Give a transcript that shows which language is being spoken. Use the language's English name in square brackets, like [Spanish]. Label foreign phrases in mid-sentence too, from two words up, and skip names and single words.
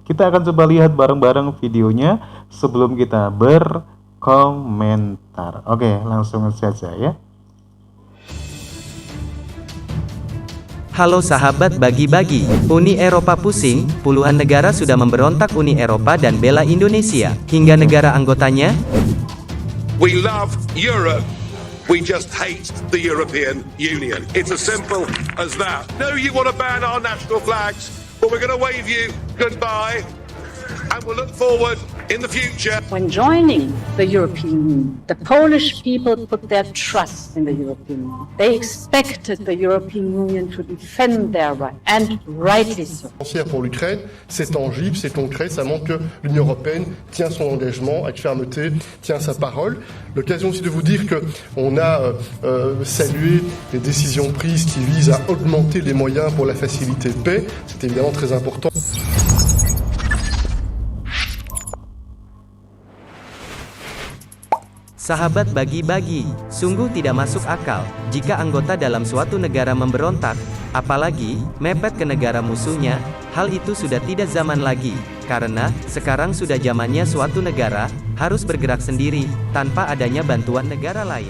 [Indonesian] Kita akan coba lihat bareng-bareng videonya sebelum kita berkomentar. Oke, langsung saja ya. Halo sahabat Bagi-Bagi, Uni Eropa pusing, puluhan negara sudah memberontak Uni Eropa dan bela Indonesia, hingga negara anggotanya. [English] We love Europe. We just hate the European Union. It's as simple as that. No, you want to ban our national flags, but we're going to wave you goodbye and we'll look forward in the future. When joining the European Union, the Polish people put their trust in the European Union. They expected the European Union to defend their rights, and rightly so. [French] Pour l'Ukraine, c'est tangible, c'est concret, ça montre que l'Union européenne tient son engagement avec fermeté, tient sa parole. L'occasion aussi de vous dire qu'on a salué les décisions prises qui visent à augmenter les moyens pour la facilité de paix. C'est évidemment très important. [Indonesian] Sahabat Bagi-Bagi, sungguh tidak masuk akal jika anggota dalam suatu negara memberontak, apalagi mepet ke negara musuhnya. Hal itu sudah tidak zaman lagi, karena sekarang sudah zamannya suatu negara harus bergerak sendiri tanpa adanya bantuan negara lain.